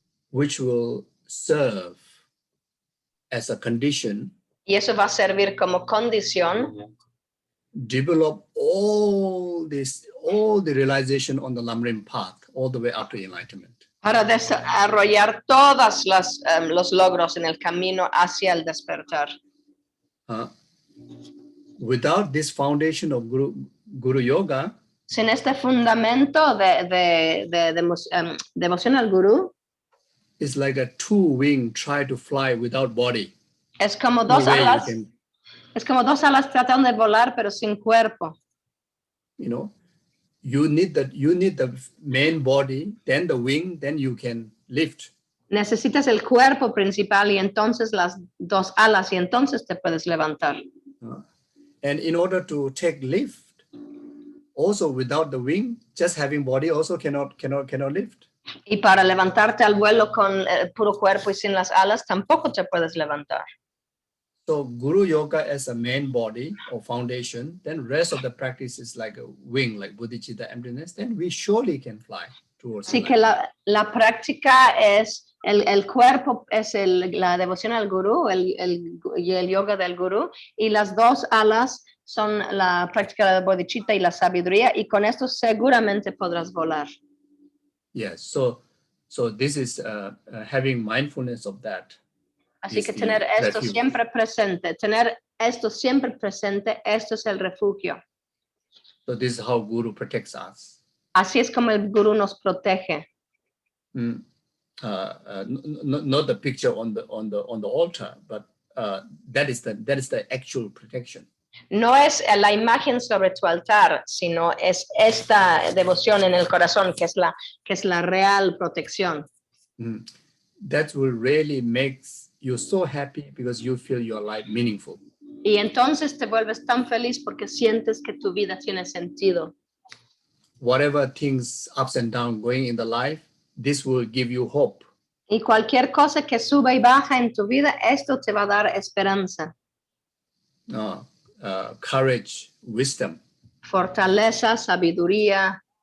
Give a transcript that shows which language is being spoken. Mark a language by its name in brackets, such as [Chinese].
[English] Which will serve as a condition. [Spanish] Y eso va a servir como condición. [English] Develop all the realization on the Lamrim path, all the way up to enlightenment. [Spanish] Para desarrollar todos los logros en el camino hacia el despertar. [English] Without this foundation of Guru Yoga, [Spanish] sin este fundamento de devoción al Gurú, [English] it's like a two-wing try to fly without body. [Spanish] Es como dos alas. Es como dos alas tratando de volar pero sin cuerpo. [English] You need the main body, then the wing, then you can lift. [Spanish] Necesitas el cuerpo principal y entonces las dos alas y entonces te puedes levantar. [English] And in order to take lift, also without the wing, just having body also cannot lift. [Spanish] Y para levantarte al vuelo con el puro cuerpo y sin las alas tampoco te puedes levantar. [English] So Guru Yoga as a main body or foundation, then rest of the practice is like a wing, like bodhicitta emptiness, then we surely can fly towards [Spanish] Así que la práctica es, el cuerpo es la devoción al gurú, y el yoga del gurú, y las dos alas son la práctica de bodhicitta y la sabiduría, y con esto seguramente podrás volar. [English] Yes, so this is having mindfulness of that. [Spanish] Así que tener esto siempre presente, esto es el refugio. [English] So this is how Guru protects us. [Spanish] Así es como el gurú nos protege. [English] Not the picture on the altar, but that is the actual protection. [Spanish] No es la imagen sobre tu altar, sino es esta devoción en el corazón que es la real protección. [English] That will really make you so happy because you feel your life meaningful. [Spanish] Y entonces te vuelves tan feliz porque sientes que tu vida tiene sentido. [English] Whatever things ups and down going in the life, this will give you hope. [Spanish] Y cualquier cosa que suba y baja en tu vida, esto te va a dar esperanza. [English] Courage, wisdom. [Spanish] Fortaleza, sabiduría.